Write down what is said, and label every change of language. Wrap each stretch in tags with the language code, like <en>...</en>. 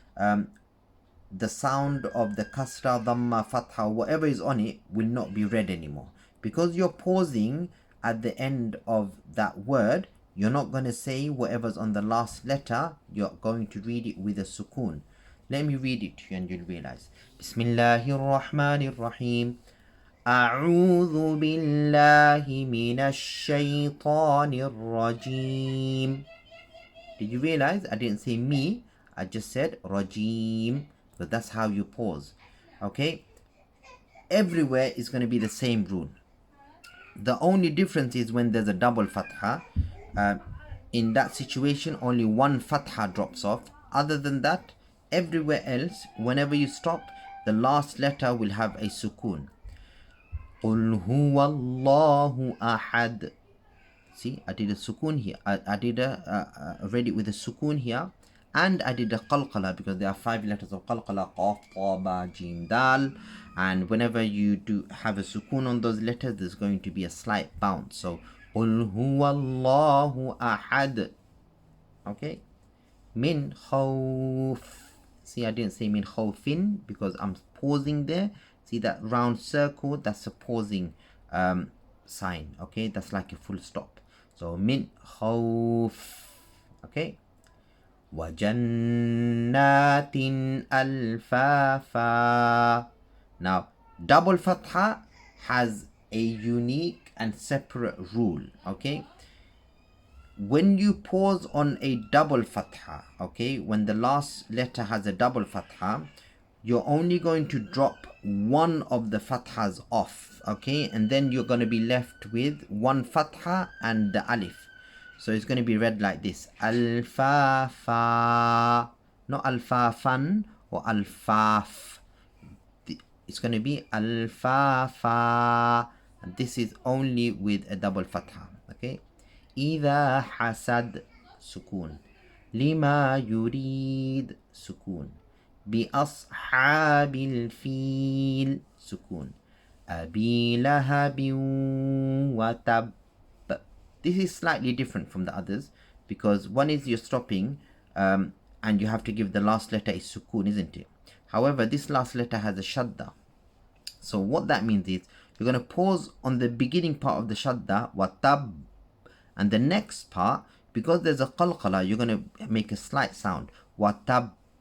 <en>The sound of the kasra, dhamma, fatha, whatever is on it will not be read anymore. Because you're pausing at the end of that word, you're not going to say whatever's on the last letter, you're going to read it with a sukoon. Let me read it to you and you'll realize.</en> <ar>Bismillahir Rahmanir Rahim. أعوذ بالله من الشيطان الرجيم.</ar> <en>Did you realize I didn't say me, I just said rajim, because that's how you pause. Okay, everywhere is going to be the same rule. The only difference is when there's a double fatha. In that situation, only one fatha drops off. Other than that, everywhere else, whenever you stop, the last letter will have a sukoon.</en> <ar>قُلْ هُوَ اللَّهُ أَحَدٌ.</ar> <en>See, I did a sukoon here. I did read it with a sukoon here, and I did a qalqala because there are 5 letters of qalqala: qaf, ta, ba, jim, dal. And whenever you do have a sukoon on those letters, there's going to be a slight bounce.</en> <ar>So قُلْ هُوَ اللَّهُ أَحَدٌ. Okay, min khawf.</ar> <en>See, I didn't say min khawfin because I'm pausing there. See that round circle? That's a pausing sign. Okay, that's like a full stop.</en> <ar>So min khawf. Okay. وَجَنَّاتٍ أَلْفَافًا.</ar> <en>Now, double fatha has a unique and separate rule. Okay. When you pause on a double fatha, okay, when the last letter has a double fatha, you're only going to drop one of the fathas off, okay, and then you're going to be left with one fatha and the alif. So it's going to be read like this: al-fa-fa, not al-fa-fan or al-faf. It's going to be al-fa-fa, and this is only with a double fatha.</en> <ar>Okay, إذا حسد سكون, لما يريد سكون, بأصحاب الفيل سكون, أبي لهب وتب.</ar> <en>This is slightly different from the others because one is you're stopping and you have to give the last letter a sukoon, isn't it? However, this last letter has a shadda. So what that means is you're going to pause on the beginning part of the shadda, watab, and the next part, because there's a qalqala, you're going to make a slight sound, watab.</en>